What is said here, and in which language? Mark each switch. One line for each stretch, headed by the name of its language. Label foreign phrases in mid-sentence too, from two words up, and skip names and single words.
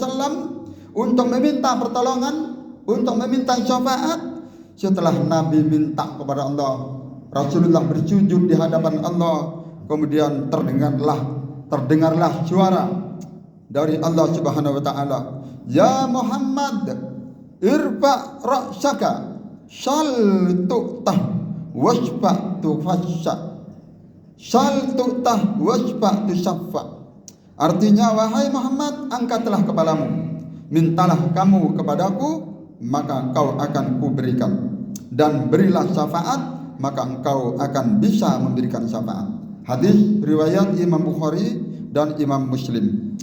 Indonesian: wasallam untuk meminta pertolongan, untuk meminta syafaat, setelah Nabi minta kepada Allah, Rasulullah bersujud di hadapan Allah, kemudian terdengarlah suara dari Allah
Arabic: سبحانه وتعالى, "يا محمد, ارفع رأسك سل تعطه واشفع تشفع." سل تعطه واشفع تشفع.
Indonesian: Artinya, wahai Muhammad, angkatlah kepalamu, mintalah kamu kepadaku, maka engkau akan kuberikan, dan berilah syafaat, maka engkau akan bisa memberikan syafaat. Hadis riwayat Imam Bukhari dan Imam Muslim.